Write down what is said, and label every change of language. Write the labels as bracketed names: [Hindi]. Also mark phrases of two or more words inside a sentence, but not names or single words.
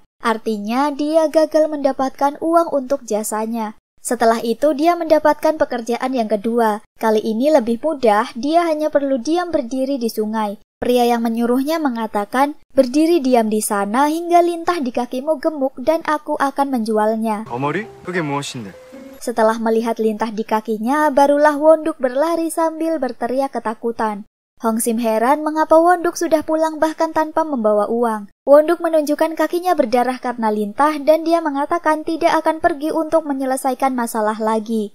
[Indonesian] Artinya, dia gagal mendapatkan uang untuk jasanya. Setelah itu, dia mendapatkan pekerjaan yang kedua. Kali ini lebih mudah, dia hanya perlu diam berdiri di sungai. Pria yang menyuruhnya mengatakan, berdiri diam di sana hingga lintah di kakimu gemuk dan aku akan menjualnya. [Korean] 어머리? 그게 무엇인데? [Indonesian] Setelah melihat lintah di kakinya, barulah Wonduk berlari sambil berteriak ketakutan. Hongsim heran mengapa Wonduk sudah pulang bahkan tanpa membawa uang. Wonduk menunjukkan kakinya berdarah karena lintah dan dia mengatakan tidak akan pergi untuk menyelesaikan masalah lagi.